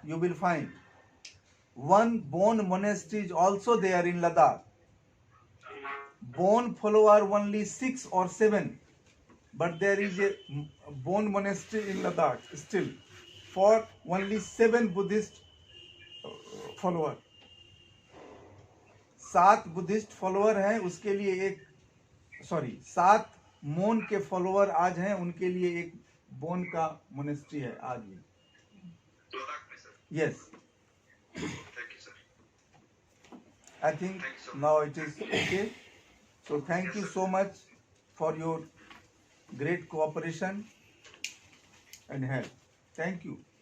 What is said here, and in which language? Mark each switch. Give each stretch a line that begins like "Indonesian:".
English: You will find one bone monastery is also there in Ladakh. Bone follower only 6 or 7, but there is a bone monastery in Ladakh still for only 7 Buddhist follower.
Hindi: 7 Buddhist follower हैं, उसके लिए एक 7 मोन के follower आज हैं, उनके लिए एक बोन का मोनेस्ट्री है आज भी. Ladakh में sir.
English: Yes, Thank you sir. I think now it is okay. So thank you so much for your great cooperation and help. Thank you.